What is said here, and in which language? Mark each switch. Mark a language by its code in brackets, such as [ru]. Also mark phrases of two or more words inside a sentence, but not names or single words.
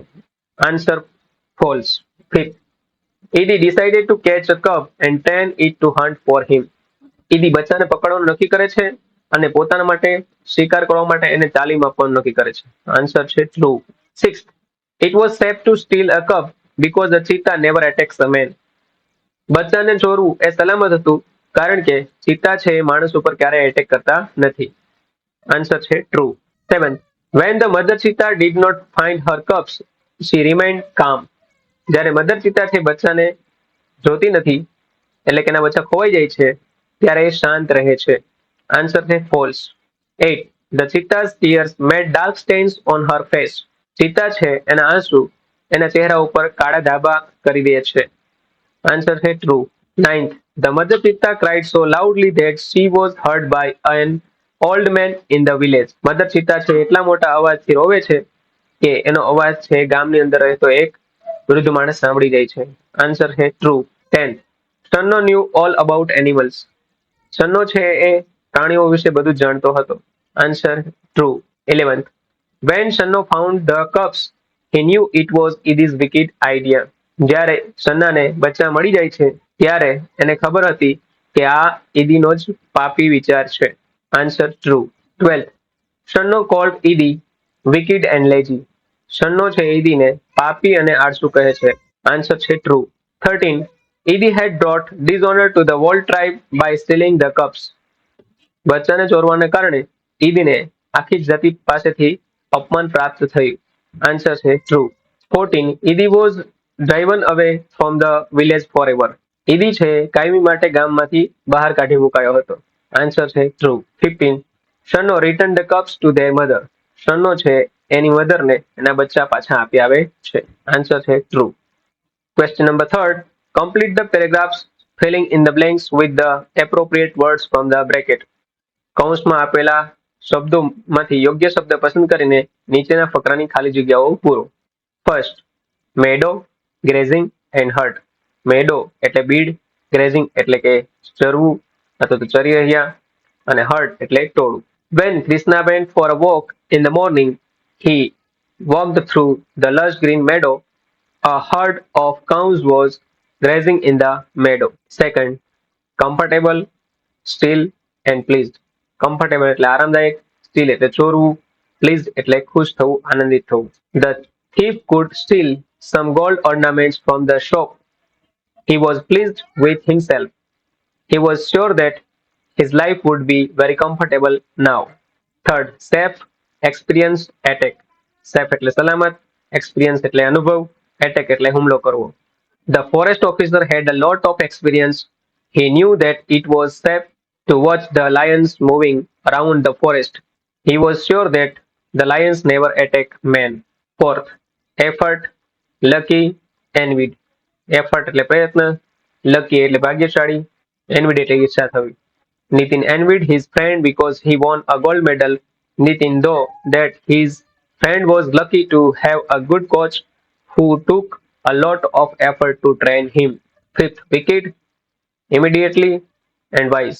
[en] answer false. ફિફ્થ: Edie decided to catch a cub and train it to hunt for him. [gu] ઈદી બચ્ચાને પકડવાનું નક્કી કરે છે અને પોતાના માટે શિકાર કરવા માટે એને તાલીમ આપવાનું નક્કી કરે છે. આન્સર છે ટ્રુ. [en] સિક્સ્થ: It was safe to steal a cub because the cheetah never attacks a man. [gu] બચ્ચાને ચોરવું એ સલામત હતું કારણ કે ચિત્તા છે એ માણસ ઉપર ક્યારેય એટેક કરતા નથી. આન્સર છે ટ્રુ. [en] સેવન્થ: When the mother cheetah did not find her cubs, she remained calm. [gu] જ્યારે [en] mother cheetah [gu] છે બચ્ચાને જોતી નથી એટલે કે એના બચ્ચા ખોવાઈ જાય છે ત્યારે એ શાંત રહે છે. આન્સર છે ફોલ્સ. 8. [en] The cheetah's tears made dark stains on her face. [gu] ચિત્તા છે એના આંસુ એના ચહેરા ઉપર કાળા ધાબા કરી દે છે. આન્સર છે ટ્રુ. [en] 9th. The mother cheetah cried so loudly that she was heard by an old man in the village. mother cheetah [gu] છે એટલા મોટા અવાજથી રોવે છે કે એનો અવાજ છે ગામની અંદર રહેતો એક વૃદ્ધ માણસ સાંભળી જાય છે. આન્સર છે ટ્રુ. [en] 10th. Stunno knew all about animals. [gu] સન્નો છે એ પ્રાણીઓ વિશે બધું જ જાણતો હતો. [en] answer true. 11th. When Shanno found the cups, he knew it was Edie's wicked idea. [gu] જ્યારે સન્નાને બચ્ચા મળી જાય છે ત્યારે એને ખબર હતી કે આ ઈદીનો જ પાપી વિચાર છે. [en] answer true. 12th. Shanno called Edie wicked and lazy. [gu] સન્નો છે ઈદીને પાપી અને આળસુ કહે છે. આન્સર છે ટ્રુ. 13. [en] Edie had brought dishonor to the whole tribe by stealing the cups. [gu] બચ્ચાને ચોરવાને કારણે ઈદીને આખી જાતિ પાસેથી અપમાન પ્રાપ્ત થયું. આન્સર છે ટ્રુ. 14. [en] Edie was driven away from the village forever. [gu] ઈદી છે કાયમી માટે ગામમાંથી બહાર કાઢી મુકાયો હતો. આન્સર છે ટ્રુ. 15. [en] Shanno returned the cups to their mother. [gu] સન્નો છે એની મધરને એના બચ્ચા પાછા આપી આવે છે. આન્સર છે ટ્રુ. [en] Question number 3rd. Complete the paragraphs filling in the blanks with the appropriate words from the bracket. [gu] કૌંસમાં આપેલા શબ્દોમાંથી યોગ્ય શબ્દ પસંદ કરીને નીચેના ફકરાની ખાલી જગ્યાઓ પૂરો. [en] first, meadow, grazing and herd. [gu] મેડો એટલે બીડ, ગ્રેઝિંગ એટલે કે ચરવું અથવા તો ચરી રહ્યા, અને હર્ટ એટલે ટોળું. [en] When Krishna went for a walk in the morning, he walked through the lush green meadow. A herd of cows was grazing in the meadow. Second, comfortable, still and pleased. [gu] કમ્ફર્ટેબલ એટલે આરામદાયક, સ્ટીલ એટલે ચોરવું, પ્લીઝ એટલે ખુશ થવું, આનંદિત થવું. [en] The thief could steal some gold ornaments from the shop. He was pleased with himself. He was sure that his life would be very comfortable now. Third, safe, experience, attack. [gu] Safe એટલે સલામત, experience એટલે અનુભવ, attack એટલે હુમલો કરવો. [en] The forest officer had a lot of experience. He knew that it was safe to watch the lions moving around the forest. He was sure that the lions never attack men. Fourth, effort, lucky, envied. [gu] Effort એટલે પ્રયત્ન, lucky એટલે ભાગ્યશાળી, envied એટલે ઈર્ષા થવી. [en] Nitin envied his friend because he won a gold medal. Nitin though that his friend was lucky to have a good coach who took a lot of effort to train him. Fifth, wicked, immediately and wise.